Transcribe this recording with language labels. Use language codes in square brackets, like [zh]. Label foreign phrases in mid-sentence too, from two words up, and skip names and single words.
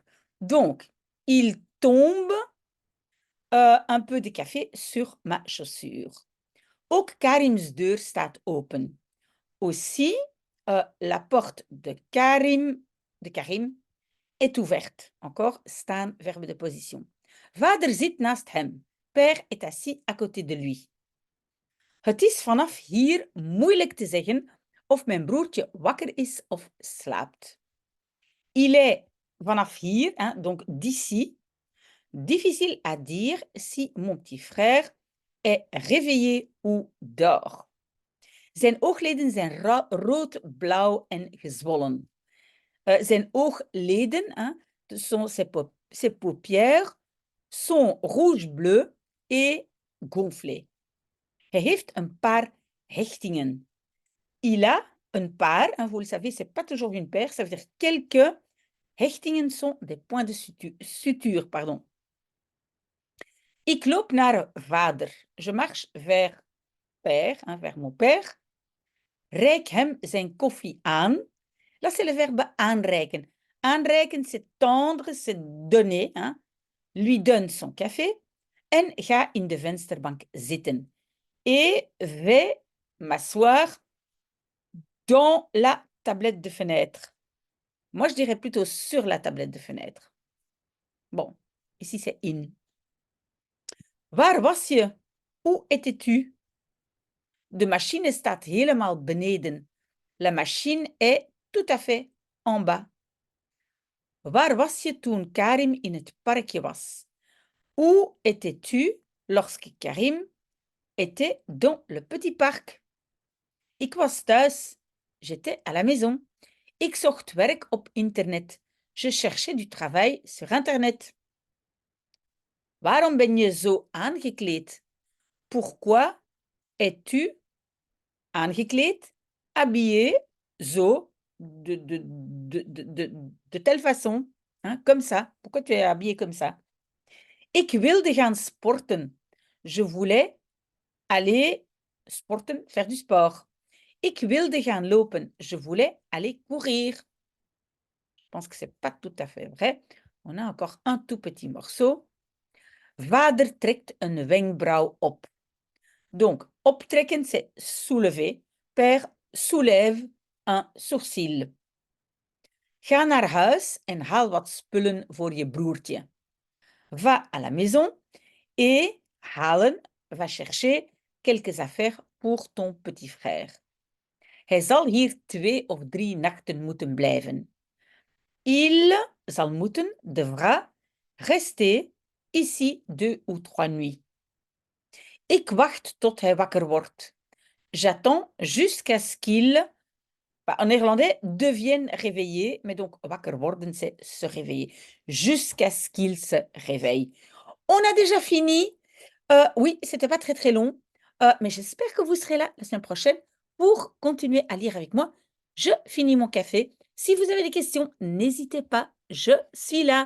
[fr] Donc, il tombe un peu de café sur ma chaussure. [nl] Ook Karim's deur staat open. [fr] Aussi, la porte de Karim est ouverte. Encore, staan, verbe de position. [nl] Vader zit naast hem. [fr] Père est assis à côté de lui. [nl] Het is vanaf hier moeilijk te zeggen of mijn broertje wakker is of slaapt. [fr] Il est [nl] vanaf hier, [fr] hein, donc d'ici, difficile à dire si mon petit frère est réveillé ou dort. [nl] Zijn oogleden zijn rood, blauw en gezwollen. Zijn oogleden, [fr] hein, ses paupières, sont rouge-bleu et gonflées. [nl] Hij heeft een paar hechtingen. [fr] Il a un paar, hein, vous le savez, c'est pas toujours une paire, ça veut dire quelques hechtingen sont des points de suture, pardon. [nl] Ik loop naar vader. [fr] Je marche vers père, hein, vers mon père. [nl] Reik hem zijn koffie aan. [fr] Là, c'est le verbe aanreiken. Aanreiken, c'est tendre, c'est donner. Hein. Lui donne son café [nl] en ga in de vensterbank zitten. [fr] Et vais m'asseoir dans la tablette de fenêtre. Moi, je dirais plutôt sur la tablette de fenêtre. Bon, ici, c'est in. [nl] Waar was je? [fr] Où étais-tu? [nl] De machine staat helemaal beneden. [fr] La machine est tout à fait en bas. [nl] Waar was je toen Karim in het parkje was? [fr] Où étais-tu lorsque Karim était dans le petit parc? [nl] Ik was thuis. [fr] J'étais à la maison. [nl] Ik zocht werk op internet. [fr] Je cherchais du travail sur internet. [nl] Waarom ben je zo aangekleed? [fr] Pourquoi es-tu aangekleed? Habillé, zo, de telle façon, hein, comme ça. Pourquoi tu es habillé comme ça? [nl] Ik wilde gaan sporten. [fr] Je voulais aller sporten, faire du sport. [nl] Ik wilde gaan lopen. [fr] Je voulais aller courir. Je pense que c'est pas tout à fait vrai. On a encore un tout petit morceau. [nl] Vader trekt een wenkbrauw op. [fr] Donc, optrekken, c'est soulever. Père soulève un sourcil. [nl] Ga naar huis en haal wat spullen voor je broertje. [fr] Va à la maison et halen, va chercher quelques affaires pour ton petit frère. [nl] Hij zal hier 2 of 3 nachten moeten blijven. Il zal moeten, [fr] devra, rester ici 2 ou 3 nuits. [nl] Ik wacht tot hij wakker wordt. [fr] J'attends jusqu'à ce qu'il, en néerlandais, devienne réveillé, mais donc [nl] wakker worden, [fr] c'est se réveiller. Jusqu'à ce qu'il se réveille. On a déjà fini. Oui, c'était pas très très long, mais j'espère que vous serez là la semaine prochaine pour continuer à lire avec moi. Je finis mon café. Si vous avez des questions, n'hésitez pas, je suis là.